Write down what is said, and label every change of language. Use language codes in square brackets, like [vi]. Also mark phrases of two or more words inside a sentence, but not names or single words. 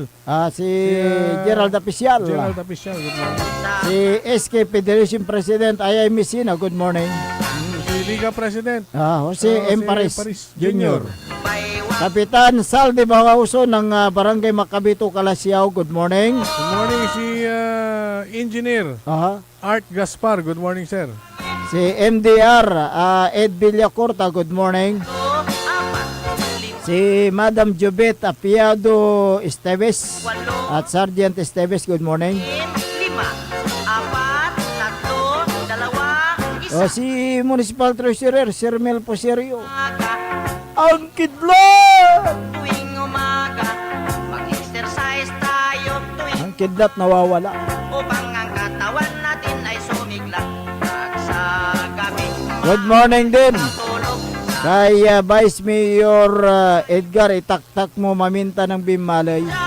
[tl] si Gerald Apicial, [en] Gerald Apicial, good morning. [tl] Si SK Federation President Ayay Messina, [en] good morning. [tl] Si Liga President, Jose M. Paris Jr. Kapitan Saldi Bangauso ng Barangay Macabito, Calasiao, [en] good morning. Good morning si Engineer Art Gaspar, good morning sir. [tl] Si MDR Ed Villacorta, [en] good morning. [tl] Si Madam Jubet Apiado Esteves at Sergeant Esteves, [en] good morning. 5, 4, 3, 2, 1. [tl] Si Municipal Treasurer Sir Mel Poserio. Ang kidlat! Tuwing umaga, mag-exercise tayo Ang kidlat nawawala. upang ang katawan natin ay sumigla. Sa gabi, [en] Good morning din [tl] tulog kay Vice Mayor Edgar, itaktak mo maminta ng Bimalay.